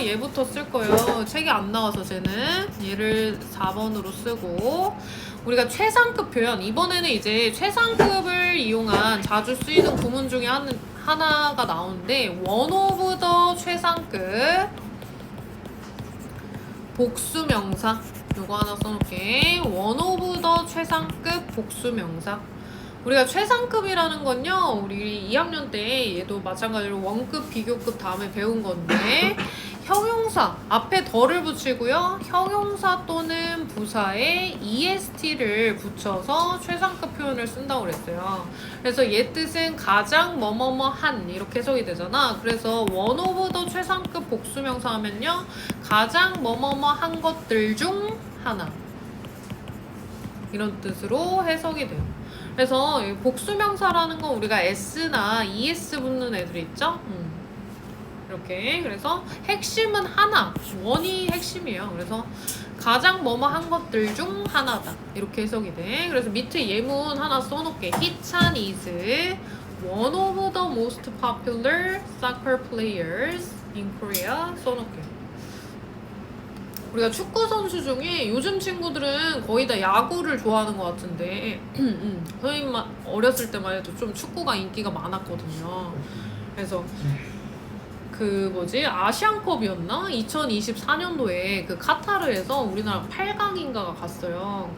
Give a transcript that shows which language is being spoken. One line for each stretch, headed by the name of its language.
Korean: 얘부터 쓸 거예요. 책이 안 나와서 쟤는 얘를 4번으로 쓰고 우리가 최상급 표현 이번에는 이제 최상급을 이용한 자주 쓰이는 구문 중에 하나가 나오는데
English: one of the
Korean: 최상급 복수명사 요거 하나 써놓을게.
English: one of the
Korean: 최상급 복수명사. 우리가 최상급이라는 건요 우리 2학년 때 얘도 마찬가지로 원급 비교급 다음에 배운 건데 형용사 앞에 덜을 붙이고요 형용사 또는 부사에 est를 붙여서 최상급 표현을 쓴다고 그랬어요. 그래서 얘 뜻은 가장 뭐뭐뭐한 이렇게 해석이 되잖아. 그래서
English: one of the
Korean: 최상급 복수명사 하면요 가장 뭐뭐뭐한 것들 중 하나 이런 뜻으로 해석이 돼요. 그래서 복수명사라는 건 우리가 s나 es 붙는 애들이 있죠? 이렇게. 그래서 핵심은 하나, 원이 핵심이에요. 그래서 가장 뭐뭐한 것들 중 하나다. 이렇게 해석이 돼. 그래서 밑에 예문 하나 써놓을게.
English: Hee-chan is one of the most popular soccer players in Korea.
Korean: 써놓을게. 우리가 축구 선수 중에 요즘 친구들은 거의 다 야구를 좋아하는 것 같은데 선생님 어렸을 때만 해도 좀 축구가 인기가 많았거든요. 그래서 그 아시안컵이었나? 2024년도에 그 카타르에서 우리나라 8강인가가 갔어요.